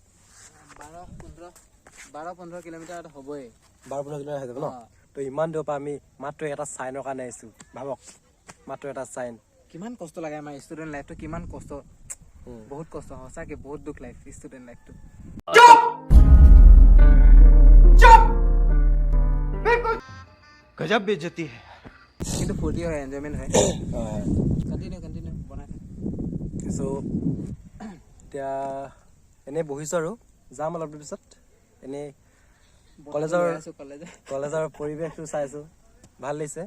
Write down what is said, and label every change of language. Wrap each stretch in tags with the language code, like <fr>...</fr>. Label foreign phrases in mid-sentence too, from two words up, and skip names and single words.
<as>12-15 কিলোমিটাৰ হ'বই। 12-15 কিলোমিটাৰ হৈ যাব ন? তো ইমান দূৰৰ পৰা আমি মাত্ৰ এটা চাইনৰ কাৰণে আহিছোঁ। ভাবক, মাত্ৰ এটা চাইন। কিমান কষ্ট লাগে আমাৰ</as> <en>student lifeটো,</en> <as>কিমান কষ্ট, বহুত কষ্ট, সঁচাকৈ বহুত দুখ</as> <en>life student lifeটো।</en> <hi>गजब बेइज्जती है।</hi> <as>কিন্তু ফূৰ্তি হয়, এনজয়মেণ্ট হয়। কণ্টিনিউ বনাই থাক। চ' এতিয়া এনেই বহিছোঁ আৰু যাম অলপ পিছত। এনেই কলেজৰ পৰিৱেশটো চাইছোঁ, ভাল লাগিছে।</as>